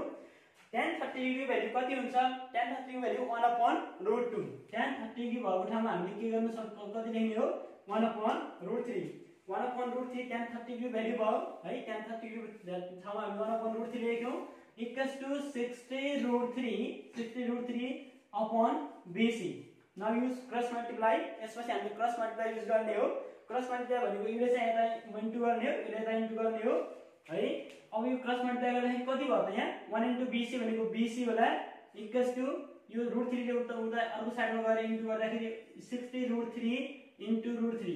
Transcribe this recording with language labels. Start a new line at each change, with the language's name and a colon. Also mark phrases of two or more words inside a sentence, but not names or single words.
English: tan 30 degree value
Nepali: कति हुन्छ?
English: tan 30 degree value
Nepali: 1/√2.
English: tan 30 degree
Nepali: भएको ठाउँमा हामीले के गर्न सक्छौं? कति लेख्ने हो 1/√3. 1/√3
English: tan 30 degree value
Nepali: भयो है.
English: tan 30 degree
Nepali: ठाउँमा हामी 1/√3 लेख्यौं
English: equals to 60√3 upon BC. now use cross multiply.
Nepali: यसपछि हामीले
English: cross multiply
Nepali: युज गर्ने हो.
English: cross multiply
Nepali: भनेको यसले चाहिँ यता इन्टु गर्ने हो, यसले यता इन्टु गर्ने हो है. अब यो
English: cross multiply
Nepali: गर्दाखेरि कति भयो त यहाँ 1 इन्टु BC भनेको BC होला
English: equals to
Nepali: यो √3 ले उता अर्को साइडमा गएर इन्टु गर्दाखेरि 60√3 इन्टु √3.